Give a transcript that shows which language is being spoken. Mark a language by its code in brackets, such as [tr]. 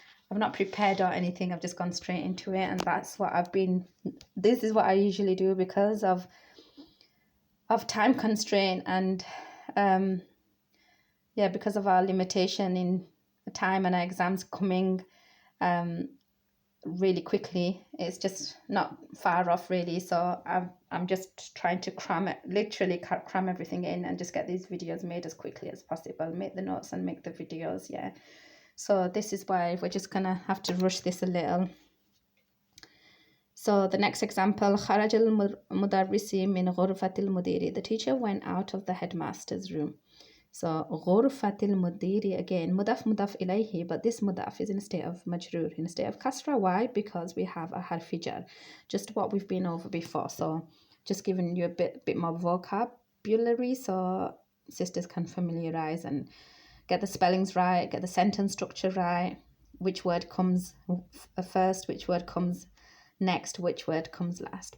[en] I've not prepared or anything. I've just gone straight into it, and that's what this is what I usually do because of time constraint and because of our limitation in time and our exams coming really quickly. It's just not far off really, so I'm just trying to literally cram everything in and just get these videos made as quickly as possible, make the notes and make the videos. So this is why we're just gonna have to rush this a little. So the next example, [ar] خرج المدرس من غرفة المدير. [en] The teacher went out of the headmaster's room. So [ar] غرفة المدير, [en] again, mudaf ilaihi, but this mudaf is in a state of majroor, in a state of kasra. Why? Because we have a harfi jar, just what we've been over before. So just giving you a bit more vocabulary so sisters can familiarize and get the spellings right, get the sentence structure right, which word comes first, which word comes next, which word comes last.